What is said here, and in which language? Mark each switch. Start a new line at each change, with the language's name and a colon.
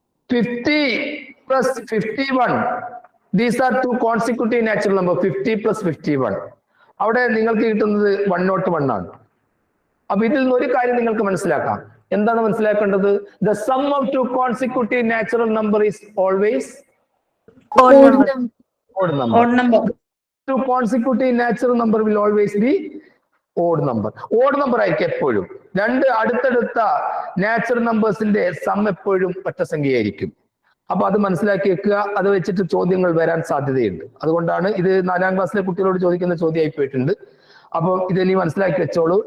English: 50 + 51, these are 2 consecutive natural number.
Malayalam: 50 + 51, അവിടെ നിങ്ങൾക്ക് കിട്ടുന്നത് 101 ആണ്. അപ്പൊ ഇതിൽ നിന്ന് ഒരു കാര്യം നിങ്ങൾക്ക് മനസ്സിലാക്കാം. എന്താണ് മനസ്സിലാക്കേണ്ടത്?
English: The sum of 2 consecutive natural number is always odd number. 2 consecutive natural number will always be odd number.
Malayalam: Odd number ആയിരിക്കും എപ്പോഴും. രണ്ട് അടുത്തടുത്ത നാച്ചുറൽ നമ്പേഴ്സിന്റെ സം എപ്പോഴും ഒറ്റ സംഖ്യയായിരിക്കും. അപ്പൊ അത് മനസ്സിലാക്കി വെക്കുക. അത് വെച്ചിട്ട് ചോദ്യങ്ങൾ വരാൻ സാധ്യതയുണ്ട്. അതുകൊണ്ടാണ് ഇത് 4ാം ക്ലാസ്സിലെ കുട്ടികളോട് ചോദിക്കുന്ന ചോദ്യമായി പോയിട്ടുണ്ട്. അപ്പോൾ ഇതിനി മനസ്സിലാക്കി വെച്ചോളൂ.